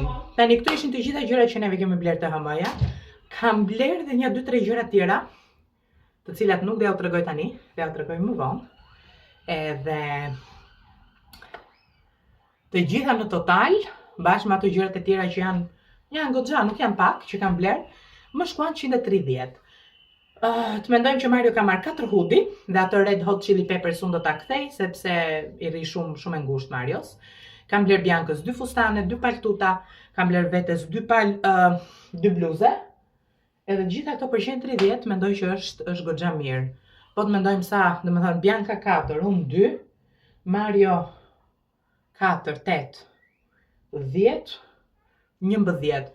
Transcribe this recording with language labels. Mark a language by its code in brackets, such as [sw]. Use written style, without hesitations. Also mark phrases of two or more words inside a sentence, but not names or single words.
[sq] Tani këto ishin të gjitha gjërat që neve kemi bler te HM-ja. Kam bler dhe një 2-3 gjëra tjera, të cilat nuk do ja u tregoj tani, do ja u tregoj më vonë. Edhe të gjitha në total, bashkë me ato gjërat e tjera që janë goxha, nuk janë pak, që kam bler, më shkuan 130. Të mendojmë që Mario ka marrë 4 hoodie dhe ato red hot chili peppers unë do ta kthej sepse i rri shumë e ngushtë Marios. Kam bler Biancës 2 fustane, 2 paltuta, kam bler vetes 2 2 bluze. Edhe gjitha këto për 130 mendoj që është goxha mirë. Po të mendojmë sa, domethënë Bianca 4, unë 2, Mario 4, 8, 10, 11.